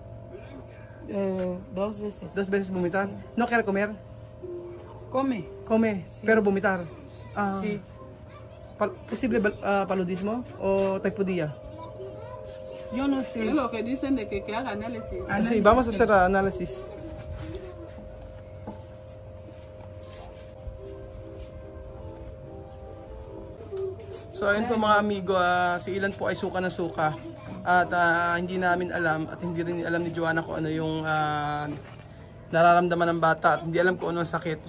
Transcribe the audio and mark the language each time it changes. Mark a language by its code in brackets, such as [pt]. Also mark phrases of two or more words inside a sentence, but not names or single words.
[es] 2 veces. 2 veces vomitar. ¿No quiere comer? Come. Come, sí. Pero vomitar. Sí. ¿Posible paludismo o taipudía? Yo no sé. Es lo que dicen de que haga análisis. Sí, vamos a hacer análisis. [tl] So ayun po mga amigo, si Ilan po ay suka na suka. At hindi namin alam at hindi rin alam ni Joanna kung ano yung nararamdaman ng bata at hindi alam kung ano ang sakit.